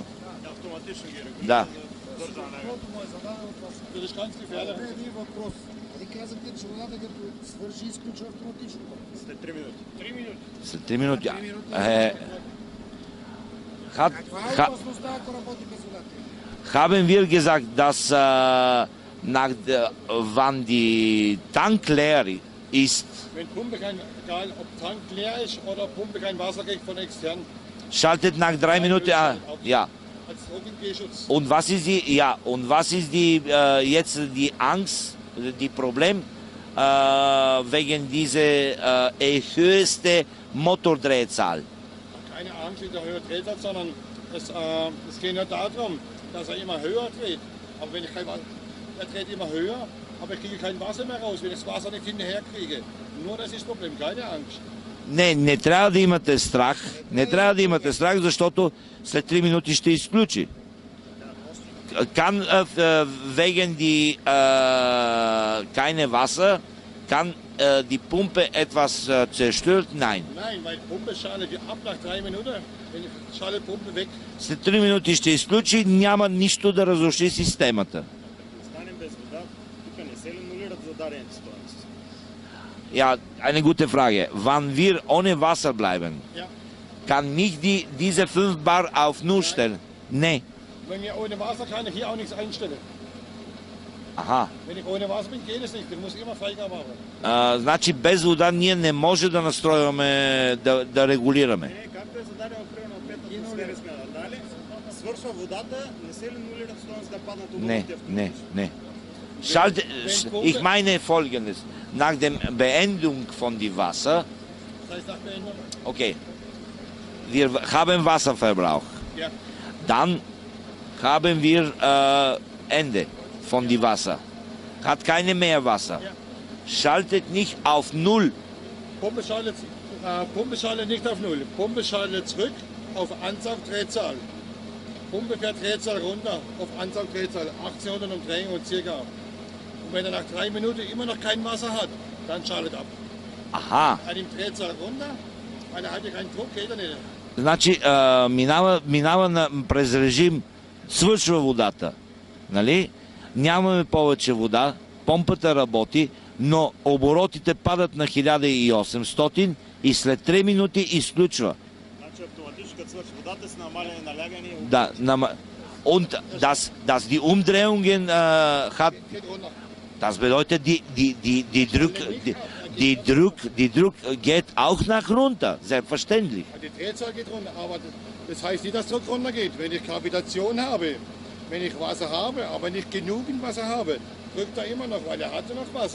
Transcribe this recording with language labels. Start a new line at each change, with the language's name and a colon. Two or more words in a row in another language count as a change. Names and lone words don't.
Bulgarian: Автоматично ги регулира. Да. Един въпрос. Нали казахте, че водата като свърши и изключва автоматично? След 3 минути. 3 минути. След 3 минути. Каква е опасността, ако работи без водата?
German: Haben wir gesagt, dass wann die Tank leer ist, Wenn Pumpe egal ob Tank leer ist oder Pumpe kein Wasser kriegt von extern, schaltet nach 3 Minuten ja. als Trockengehschutz. Und was ist die jetzt die Angst, die Problem wegen dieser höchste Motordrehzahl? Keine Angst in der höheren Drehzahl, sondern es geht nur darum, dass er immer höher dreht. Aber wenn ich kein Wasser, er dreht immer höher, aber ich kriege kein Wasser mehr raus, wenn ich das Wasser nicht hinterher kriege. Nur das ist das Problem, keine Angst.
Bulgarian: Не трябва да имате страх. Не трябва да имате страх, защото след 3 минути ще изключи.
German: Kann wegen die keine Wasser, kann die Pumpe etwas zerstört? Nein. Nein, weil Pumpe schaltet ab nach 3 Minuten, wenn ich schalte Pumpe weg.
Bulgarian: След 3 минути ще изключи, няма нищо да разруши системата. Останем без вода, тук не се ли нулират зададените стоености?
German: Ja, eine gute Frage. Wann wir ohne Wasser bleiben, Ja. kann nicht diese 5 Bar auf 0 stellen? Nee. Wenn mir ohne Wasser kann ich hier auch nichts einstellen. Aha. Wenn ich ohne Wasser bin, geht es nicht. Ich muss immer Freigabe haben.
Bulgarian: Значи без вода ние не може да настройваме, да регулираме. Не, както е зададено примерно от 5 атмосфери сме надали, свършва водата, не се ли нулират стоености да паднат оборотите Не.
German: Ich meine Folgendes. Nach der Beendung von dem Wasser, Das heißt nach Beendung. okay, wir haben Wasserverbrauch. Ja. Dann haben wir Ende von dem Wasser. Hat keine mehr Wasser. Ja. Schaltet nicht auf 0. Pumpe schaltet nicht auf 0. Pumpe schaltet zurück auf Ansaugdrehzahl. Pumpe fährt Drehzahl runter auf Ansaugdrehzahl 1800 Umdrehungen circa. Und wenn er nach 3 Minuten immer noch kein Wasser hat, dann schaltet ab.
Bulgarian: Аха.
German: Er nimmt Drehzahl runter, weil er hat ja keinen Druck, geht er nicht.
Bulgarian: Значи минава през режим, свършва водата. Нали? Нямаме повече вода, помпата работи, но оборотите падат на 1800 и след 3 минути изключва. Значи автоматично като свърши водата с намаляне налягане. Да,
German: und dass die Umdrehungen hat, Geht runter. das bedeutet die Druck geht auch nach runter, selbstverständlich. Die Drehzahl geht runter, aber das heißt nicht, dass Druck runtergeht. Wenn ich Gravitation habe, wenn ich Wasser habe, aber nicht genügend Wasser habe, drückt er immer noch, weil er hatte noch Wasser.